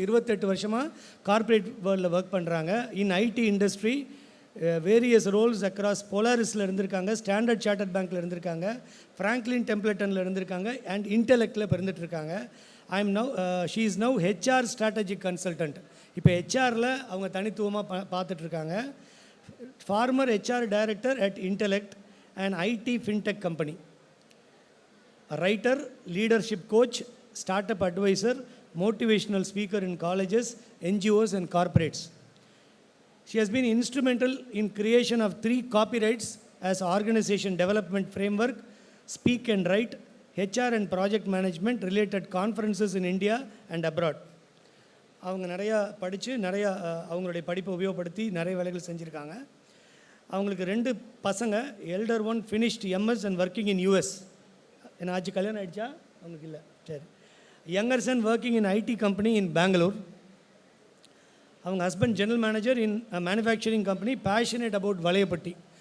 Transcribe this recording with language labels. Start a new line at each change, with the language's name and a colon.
Tamil: 28 வருஷமாக கார்ப்பரேட் வேர்ல்டில் ஒர்க் பண்ணுறாங்க.
English: in IT industry various roles across
Tamil: போலாரிஸில் இருந்திருக்காங்க, ஸ்டாண்டர்ட் சார்ட்டர்ட் பேங்க்கில் இருந்திருக்காங்க, ஃப்ராங்க்லின் டெம்ப்ளட்டனில் இருந்திருக்காங்க, and இன்டெலெக்டில் இருந்துகிட்ருக்காங்க.
English: She is now HR strategic consultant.
Tamil: இப்போ ஹெச்ஆரில் அவங்க தனித்துவமாக பார்த்துட்ருக்காங்க.
English: Former HR director at Intellect and IT fintech company. Writer, leadership coach, startup advisor, motivational speaker in colleges, NGOs and corporates. She has been instrumental in creation of 3 copyrights as organization development framework, speak and write, HR and project management related conferences in India and abroad.
Tamil: அவங்க நிறையா படித்து நிறையா அவங்களுடைய படிப்பை உபயோகப்படுத்தி நிறைய வேலைகள் செஞ்சுருக்காங்க. அவங்களுக்கு 2 பசங்க.
English: Elder one finished MS and working in US.
Tamil: என்ன ஆச்சு, கல்யாணம் ஆகிடுச்சா? அவங்களுக்கு இல்லை, சரி.
English: Younger son working in IT company in Bangalore. அவங்க husband general manager in manufacturing company, passionate about Valayapatti.